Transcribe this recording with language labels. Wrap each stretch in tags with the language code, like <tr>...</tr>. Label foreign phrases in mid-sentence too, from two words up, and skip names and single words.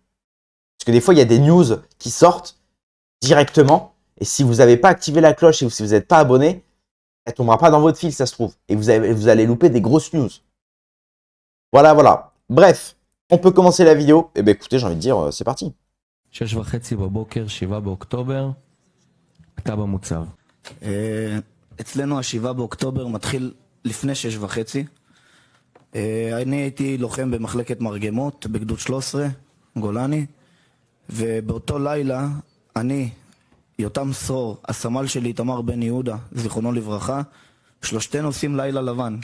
<fr>Parce que des fois il y a des news qui sortent directement. Et si vous n'avez pas activé la cloche et si vous n'êtes pas abonné, elle ne tombera pas dans votre fil, ça se trouve. Et vous allez louper des grosses news. Voilà. Bref, on peut commencer la vidéo. Eh bien écoutez, j'ai envie de dire, c'est parti.</fr> <he>6:30 בבוקר, 7 באוקטובר, כתב המוצב. אצלנו ה-7 באוקטובר מתחיל לפני 6:30. אני הייתי לוחם במחלקת מרגמות בגדוד 13, גולני, ובאותו לילה אני, יותם סרור, הסמל שלי תמר בן יהודה, זיכרונו לברכה, שלושתנו עושים לילה לבן.</he>